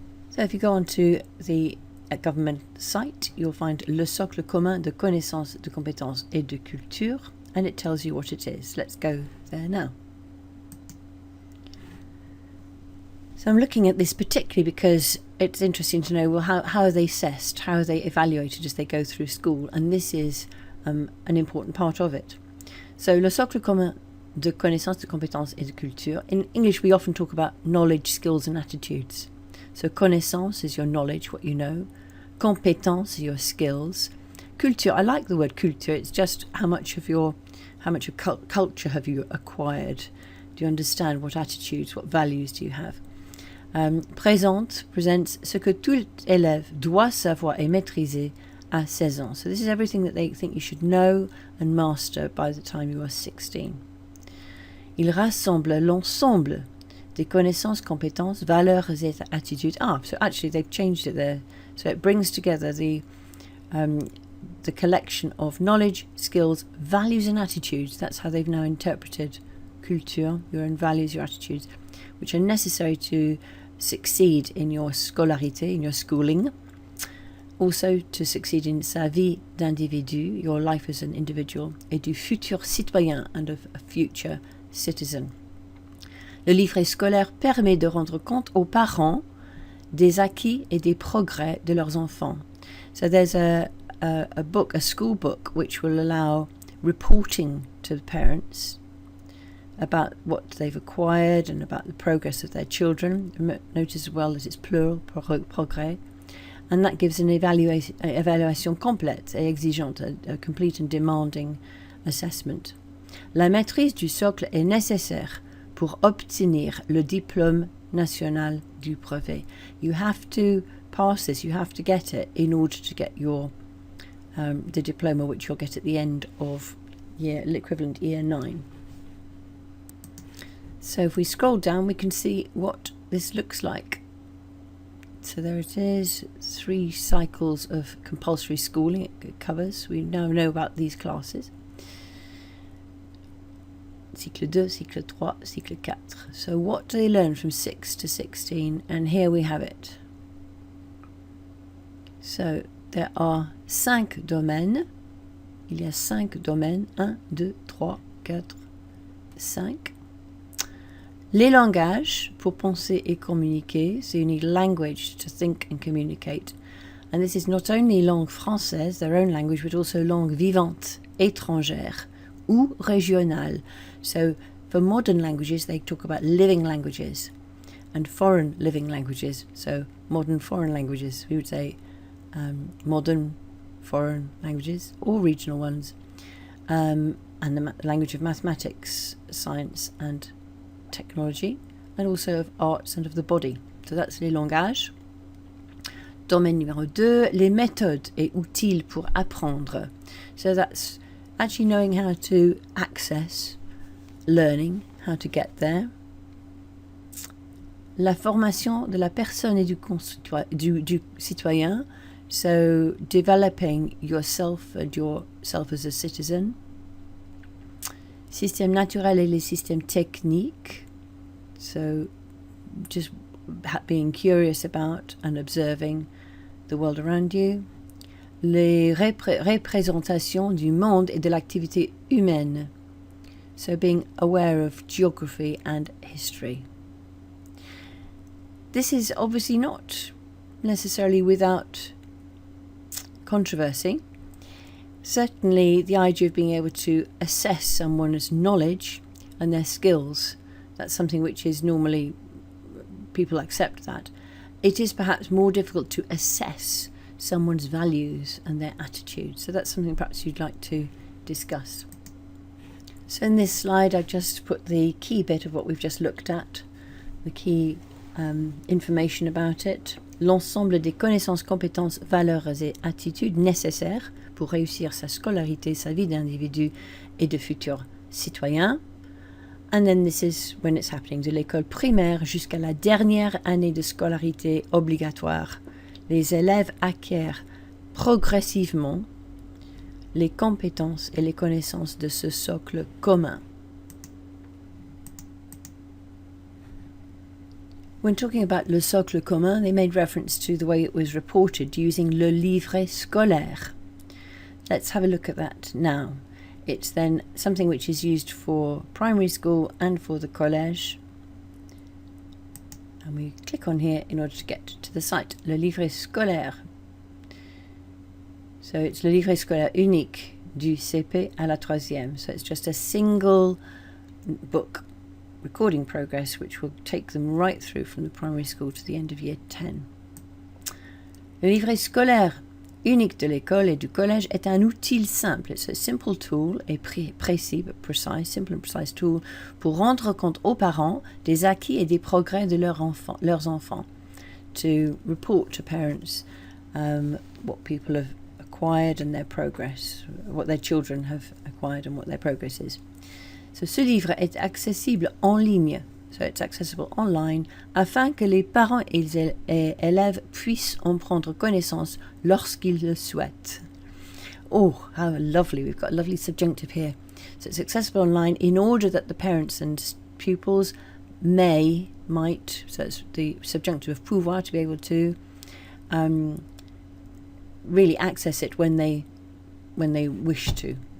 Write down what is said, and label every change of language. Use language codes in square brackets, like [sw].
[en] So if you go onto the government site, you'll find Le socle commun de connaissances, de compétences et de culture, and it tells you what it is. Let's go there now. So I'm looking at this particularly because it's interesting to know, well, how are they assessed, how are they evaluated as they go through school, and this is an important part of it. [fr] So le socle commun de connaissances, de compétences et de culture. [en] In English we often talk about knowledge, skills and attitudes. So connaissance is your knowledge, what you know. Compétence are your skills. Culture, I like the word culture, it's just how much of culture have you acquired? Do you understand what attitudes, what values do you have? [fr] Présente presents ce que tout élève doit savoir et maîtriser à 16 ans. [en] So this is everything that they think you should know and master by the time you are 16. [fr] Il rassemble l'ensemble des connaissances, compétences, valeurs et attitudes. [en] So actually they've changed it there. So it brings together the collection of knowledge, skills, values and attitudes. That's how they've now interpreted culture, your own values, your attitudes, which are necessary to succeed in your scolarité, in your schooling. Also to succeed in [fr] sa vie d'individu, [en] your life as an individual, [fr] et du futur citoyen, [en] and of a future citizen. [fr] Le livret scolaire permet de rendre compte aux parents des acquis et des progrès de leurs enfants. [en] So there's a book, a school book, which will allow reporting to the parents about what they've acquired and about the progress of their children. Notice as well that it's plural, progrès. And that gives an [fr] évaluation complète et exigeante, [en] a complete and demanding assessment. [fr] La maîtrise du socle est nécessaire pour obtenir le diplôme national du brevet. [en] You have to pass this, you have to get it in order to get your the diploma, which you'll get at the end of equivalent year 9. So if we scroll down, we can see what this looks like. So there it is, 3 cycles of compulsory schooling it covers. We now know about these classes. Cycle 2, cycle 3, cycle 4. So what do they learn from 6 to 16? And here we have it. So there are 5 domaines. [fr] Il y a 5 domaines. [en] 1, 2, 3, 4, 5. [fr] Les langages, pour penser et communiquer. [en] So you need language to think and communicate. And this is not only langue française, their own language, but also [fr] langue vivante, étrangère, ou régionale. [en] So for modern languages, they talk about living languages and foreign living languages. So modern foreign languages, we would say modern foreign languages or regional ones. And the language of mathematics, science and technology, and also of arts and of the body. So that's les langages. [fr] Domaine numéro 2, les méthodes et outils pour apprendre. [en] So that's actually knowing how to access learning, how to get there. [fr] La formation de la personne et du citoyen, [en] so developing yourself and yourself as a citizen. [fr] Système naturel et les systèmes techniques, [en] so just being curious about and observing the world around you. [fr] Les représentations du monde et de l'activité humaine, [en] so being aware of geography and history. This is obviously not necessarily without controversy. Certainly the idea of being able to assess someone's knowledge and their skills, that's something which is normally, people accept that. it is perhaps more difficult to assess someone's values and their attitudes. So that's something perhaps you'd like to discuss. So in this slide, I've just put the key bit of what we've just looked at, the key information about it. [fr] L'ensemble des connaissances, compétences, valeurs et attitudes nécessaires pour réussir sa scolarité, sa vie d'individu et de futur citoyen. [en] And then this is when it's happening, [fr] de l'école primaire jusqu'à la dernière année de scolarité obligatoire. Les élèves acquièrent progressivement les compétences et les connaissances de ce socle commun. [en] When talking about le socle commun, they made reference to the way it was reported using le livret scolaire. Let's have a look at that now. It's then something which is used for primary school and for the collège. And we click on here in order to get to the site, le livret scolaire. So it's [fr] le livret scolaire unique du CP à la troisième. [en] So it's just a single book recording progress which will take them right through from the primary school to the end of year 10. [fr] Le livret scolaire unique de l'école et du collège est un outil simple. [en] It's a simple tool, [fr] et précis [en] but precise, simple and precise tool [fr] pour rendre compte aux parents des acquis et des progrès de leurs enfants. [en] To report to parents what people have acquired and their progress, what their children have acquired and what their progress is. [fr] So, ce livre est accessible en ligne, [en] so it's accessible online, [fr] afin que les parents et les élèves puissent en prendre connaissance lorsqu'ils le souhaitent. [en] Oh, how lovely, we've got a lovely subjunctive here. So it's accessible online in order that the parents and pupils might, so it's the subjunctive of pouvoir, to be able to really access it when they wish to.